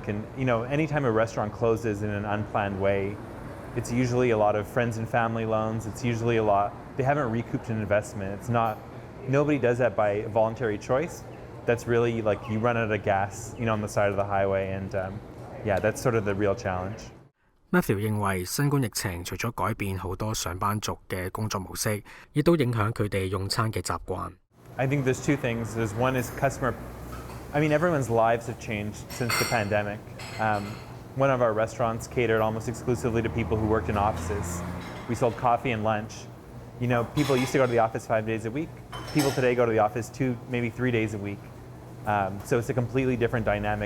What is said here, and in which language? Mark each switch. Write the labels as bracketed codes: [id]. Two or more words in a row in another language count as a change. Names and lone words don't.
[en] And, anytime a restaurant closes in an unplanned way, it's usually a lot of friends and family loans. It's usually they haven't recouped an investment. Nobody does that by voluntary choice. That's really like you run out of gas, on the side of the highway. And that's sort of the real challenge. [yue] Matthew 認為新冠疫情除咗改變好多上班族嘅工作模式，亦都影響佢哋用餐嘅習慣。 [en] I think there's two things. One is everyone's lives have changed since the pandemic. One of our restaurants catered almost exclusively to people who worked in offices. We sold coffee and lunch. People used to go to the office 5 days a week. People today go to the office 2, maybe 3 days a week. So it's a completely different dynamic.